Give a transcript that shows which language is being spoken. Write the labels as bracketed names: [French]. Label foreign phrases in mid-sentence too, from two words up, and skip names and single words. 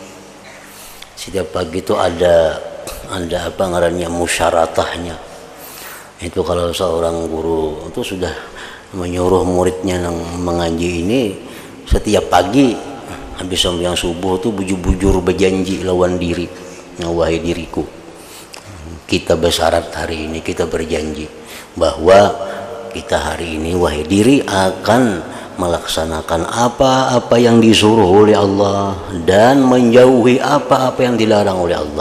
[Banjar] Setiap pagi itu ada apa ngarannya musyaratahnya. [Indonesian] Itu kalau seorang guru itu sudah menyuruh muridnya yang mengaji ini setiap pagi habis sembahyang subuh tuh bujur-bujur berjanji lawan diri, wahai diriku, kita bersyarat hari ini, kita berjanji bahwa kita hari ini wahai diri akan melaksanakan apa-apa yang disuruh oleh Allah dan menjauhi apa-apa yang dilarang oleh Allah.